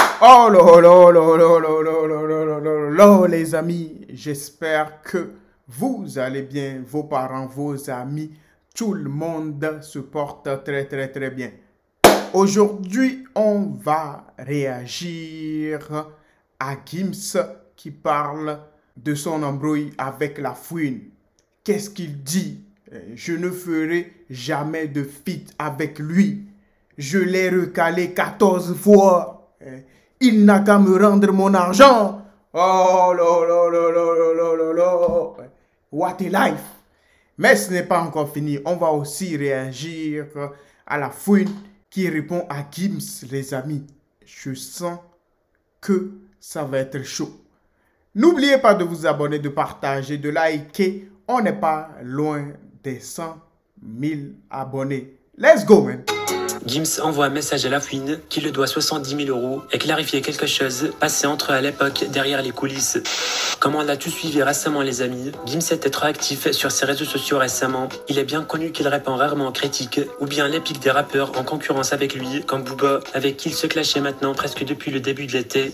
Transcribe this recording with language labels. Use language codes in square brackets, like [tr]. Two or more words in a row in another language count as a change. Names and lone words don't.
[fr] Oh là là là là là là là là là là là, les amis, j'espère que vous allez bien, vos parents, vos amis, tout le monde se porte très très très bien. Aujourd'hui, on va réagir à Gims qui parle de son embrouille avec la fouine. Qu'est-ce qu'il dit? Je ne ferai jamais de feat avec lui. Je l'ai recalé 14 fois. Il n'a qu'à me rendre mon argent. Oh là là là là là là là. [en] What a life. [fr] Mais ce n'est pas encore fini. On va aussi réagir à la fouine qui répond à Gims, les amis. Je sens que ça va être chaud. N'oubliez pas de vous abonner, de partager, de liker. On n'est pas loin des 100 000 abonnés. [en] Let's go, man! [fr] Gims envoie un message à la fouine qui le doit 70 000 € et clarifier quelque chose passé entre eux à l'époque derrière les coulisses. Comme on l'a tous suivi récemment les amis, Gims était trop actif sur ses réseaux sociaux récemment. Il est bien connu qu'il répond rarement aux critiques ou bien l'épique des rappeurs en concurrence avec lui, comme Booba, avec qui il se clashait maintenant presque depuis le début de l'été.